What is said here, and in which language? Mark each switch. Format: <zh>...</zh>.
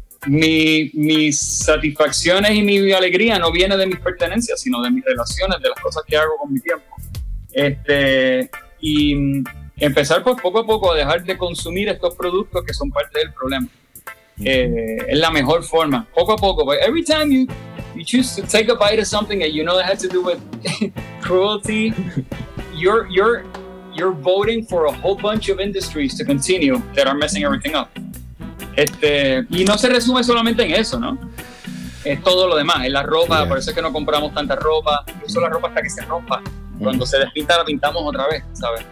<es>Mis satisfacciones y mi alegría no viene de mis pertenencias, sino de mis relaciones, de las cosas que hago con mi tiempo. Y empezar pues poco a poco a dejar de consumir estos productos que son parte del problema. Es la mejor forma, poco a poco.</es> <en>But every time you choose to take a bite of something and you know it has to do with cruelty, you're voting for a whole bunch of industries to continue that are messing everything up.</en> <es>Y no se resume solamente en eso, ¿no? Es todo lo demás, es la ropa, yeah. Por eso es que no compramos tanta ropa, incluso la ropa hasta que se rompa. Cuando se despinta la pintamos otra vez, ¿sabes?</es>